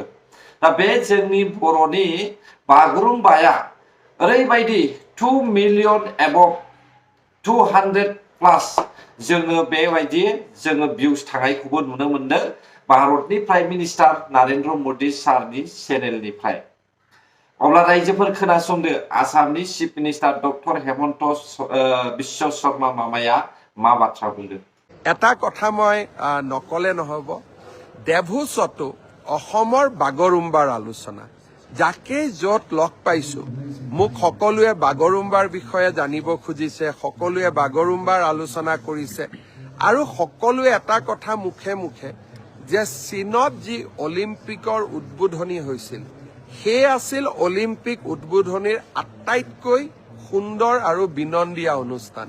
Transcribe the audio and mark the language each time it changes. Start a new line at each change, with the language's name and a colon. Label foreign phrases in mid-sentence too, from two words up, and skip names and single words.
Bodo: दा बे जोंनि बर'नि बागुरुम्बाया ओरैबायदि 2 मिलियन एबभ 200+ जोङो बेबायदि जोङो भिउस थांनायखौबो नुनो मोनदों भारतनि
English: prime minister
Bodo: नरेन्द्र मदि सारनि चेनेलनिफ्राय। अब्ला रायजोफोर खोनासंदो आसामनि
English: chief minister
Bodo: डक्टर हेमन्त बिश्व शर्मा मामाया मा बाथ्रा बुंदों।
Assamese: এটা কথা মই নকলে নহব, দেভোচতো অসমৰ বাগৰুম্বাৰ আলোচনা যাকে য'ত লগ পাইছো মোক সকলোৱে বাগৰুম্বাৰ বিষয়ে জানিব খুজিছে, সকলোৱে বাগৰুম্বাৰ আলোচনা কৰিছে আৰু সকলোৱে এটা কথা মুখে মুখে যে চীনত যি অলিম্পিকৰ উদ্বোধনী হৈছিল সেই আছিল অলিম্পিক উদ্বোধনীৰ আটাইতকৈ সুন্দৰ আৰু বিনন্দীয়া অনুষ্ঠান।